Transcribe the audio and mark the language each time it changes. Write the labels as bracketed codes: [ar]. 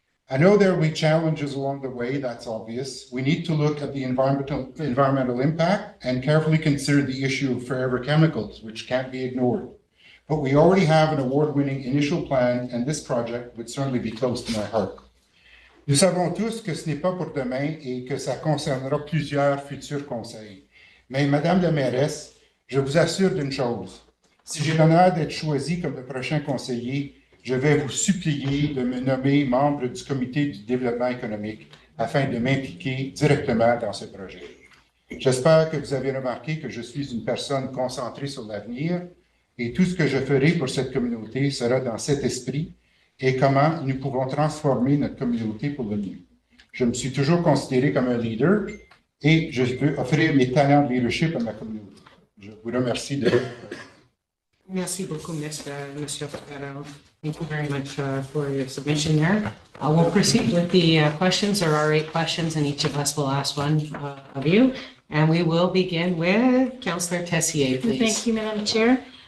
[en] I know there will be challenges along the way, that's obvious. We need to look at the environmental impact and carefully consider the issue of forever chemicals, which can't be ignored. But we already have an award-winning initial plan, and this project would certainly be close to my heart. [fr] Nous savons tous que ce n'est pas pour demain et que ça concernera plusieurs futurs conseils. Mais Madame la mairesse, je vous assure d'une chose. Si j'ai l'honneur d'être choisi comme le prochain conseiller, je vais vous supplier de me nommer membre du comité du développement économique afin de m'impliquer directement dans ce projet. J'espère que vous avez remarqué que je suis une personne concentrée sur l'avenir et tout ce que je ferai pour cette communauté sera dans cet esprit et comment nous pouvons transformer notre communauté pour le mieux. Je me suis toujours considéré comme un leader et je veux offrir mes talents de leadership à ma communauté. Je vous remercie de... Merci beaucoup, Mr. Ferrero. [en] Thank you very much for your submission there. We'll proceed with the questions. There are 8 questions, and each of us will ask one of you. And we will begin with Councillor Tessier, please. Thank you, Madam Chair.